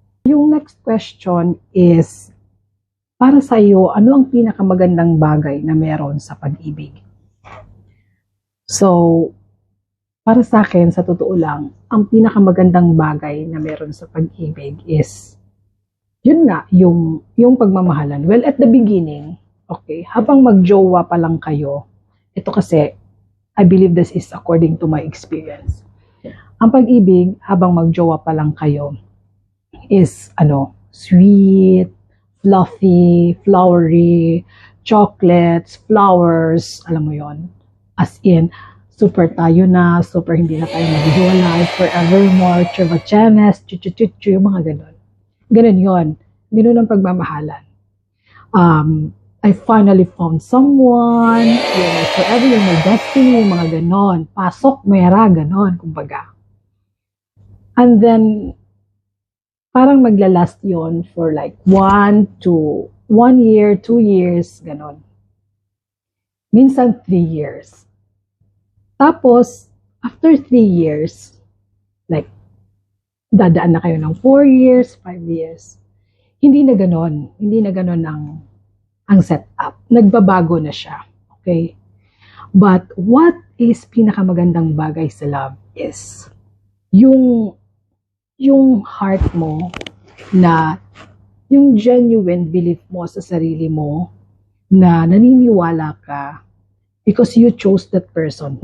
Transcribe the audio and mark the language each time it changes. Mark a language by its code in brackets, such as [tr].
[tl] Yung [en] next question is, [tl] para sa iyo, ano ang pinakamagandang bagay na meron sa pag-ibig? So, para sa akin, sa totoo lang, ang pinakamagandang bagay na meron sa pag-ibig is, yun nga, yung pagmamahalan. [en] Well, at the beginning, okay, [tl] habang magjowa pa lang kayo, ito kasi, [en] I believe this is according to my experience. [tl] Ang pag-ibig, habang magjowa pa lang kayo, is, [en] sweet, fluffy, flowery, chocolates, flowers, [tl] alam mo yon. [en] As in, [tl] super tayo na, super hindi na tayo maghiwalay, forevermore, churvachenes, chuchuchuchu, yung mga ganon. Ganon yon. Ganon ang pagmamahalan. [en] I finally found someone, you're my forever, you're my destiny, [tl] yung mga ganon. Pasok, mera, ganon, kumbaga. [en] And then, [tl] parang maglalast yon [en] for like 1 year, 2 years, [tl] ganon. Minsan 3 years. Tapos, after 3 years, like, dadaan na kayo ng 4 years, 5 years. Hindi na ganon ang setup. Nagbabago na siya. Okay? [en] But what is [tl] pinakamagandang bagay sa love is yung heart mo na yung [en] genuine belief [tl] mo sa sarili mo na naniniwala ka [en] because you chose that person.